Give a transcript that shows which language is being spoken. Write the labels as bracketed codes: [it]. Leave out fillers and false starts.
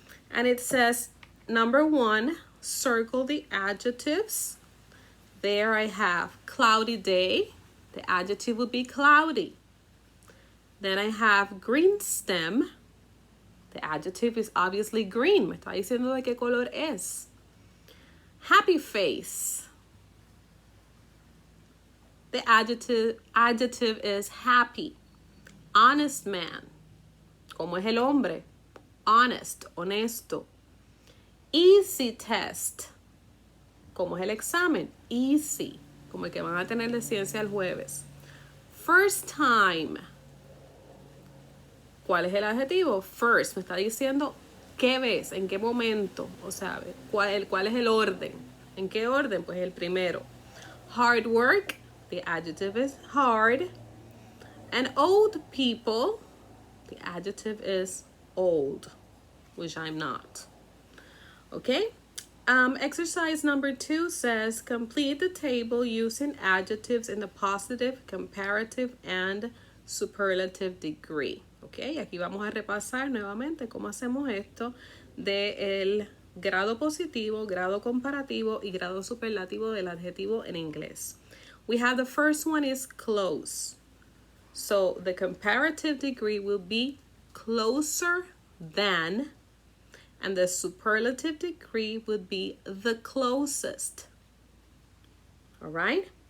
[en] And it says, number 1, circle the adjectives. There I have cloudy day. The adjective would be cloudy. Then I have green stem. The adjective is obviously green. [es] Me está diciendo de qué color es. [en] Happy face. The adjective is happy. Honest man. [es] ¿Cómo es el hombre? Honest, honesto. [en] Easy test. [es] ¿Cómo es el examen? Easy. Como el que van a tener de ciencia el jueves. [en] First time. [es] ¿Cuál es el adjetivo? First. Me está diciendo qué ves, en qué momento. O sea, cuál es el orden. ¿En qué orden? Pues el primero. [en] Hard work, the adjective is hard. And old people, the adjective is old, which I'm not. Okay? Exercise number 2 says complete the table using adjectives in the positive, comparative, and superlative degree. [es] Okay, aquí vamos a repasar nuevamente cómo hacemos esto del grado positivo, grado comparativo y grado superlativo del adjetivo en inglés. [en] We have the first one is close. So the comparative degree will be closer than, and the superlative degree would be the closest. All right?